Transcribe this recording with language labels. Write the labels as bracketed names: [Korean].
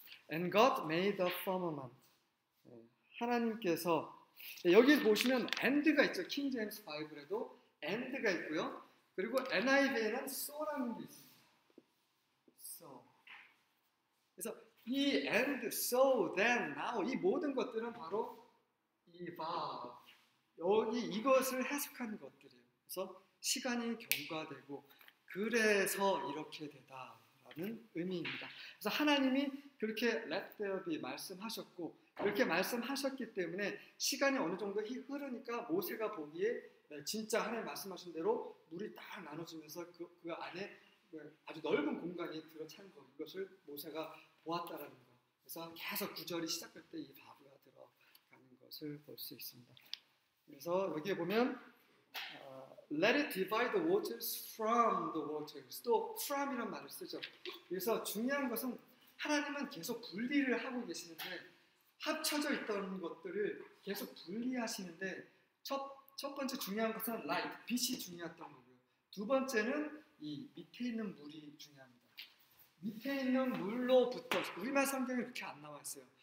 [English] And God made the firmament. [Korean] 하나님께서 여기 보시면 and가 있죠. 킹 제임스 바이블에도 and가 있고요. 그리고 NIV에는 so라는 게 있습니다. 그래서 이 and, so, then, now 이 모든 것들은 바로 이 verb, 여기 이것을 해석하는 것들이에요. 그래서 시간이 경과되고 그래서 이렇게 되다라는 의미입니다. 그래서 하나님이 그렇게 [English] let there be [Korean] 말씀하셨고 이렇게 말씀하셨기 때문에 시간이 어느 정도 흐르니까 모세가 보기에 진짜 하나님 말씀하신 대로 물이 딱 나눠지면서 그 안에 아주 넓은 공간이 들어찬 거, 이것을 모세가 보았다라는 거. 그래서 계속 구절이 시작할 때 이 바브가 들어가는 것을 볼 수 있습니다. 그래서 여기에 보면 [English] Let it divide the waters from the waters. [Korean] 또 from이라는 말을 쓰죠. 그래서 중요한 것은 하나님은 계속 분리를 하고 계시는데 합쳐져 있던 것들을 계속 분리하시는데 첫 번째 중요한 것은 light, 빛이 중요했던 거고요. 두 번째는 이 밑에 있는 물이 중요합니다. 밑에 있는 물로부터, 우리말 성경에 이렇게 안 나와 있어요.